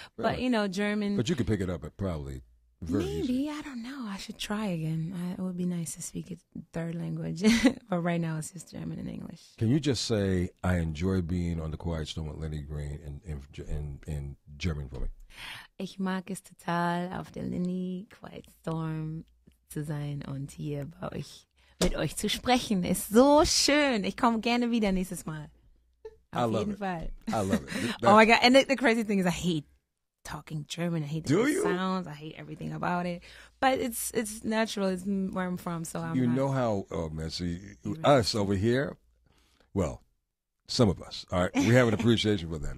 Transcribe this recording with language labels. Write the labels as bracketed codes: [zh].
[en] Really? But German. But you could pick it up probably. Maybe, I don't know. I should try again. It would be nice to speak a third language. But right now it's just German and English. Can you just say, I enjoy being on the Quiet Storm with Lenny Green in German for me? [de] Ich mag es total, auf der Lenny Quiet Storm zu sein und hier mit euch zu sprechen. Ist so schön. Ich komme gerne wieder nächstes Mal. Auf jeden Fall. [en] I love it. Oh my God. And the crazy thing is I hate talking German. I hate the sounds. I hate everything about it. But it's natural. It's where I'm from, so I'm know how, oh man, see, us over here, well, some of us, all right, we have an appreciation for that.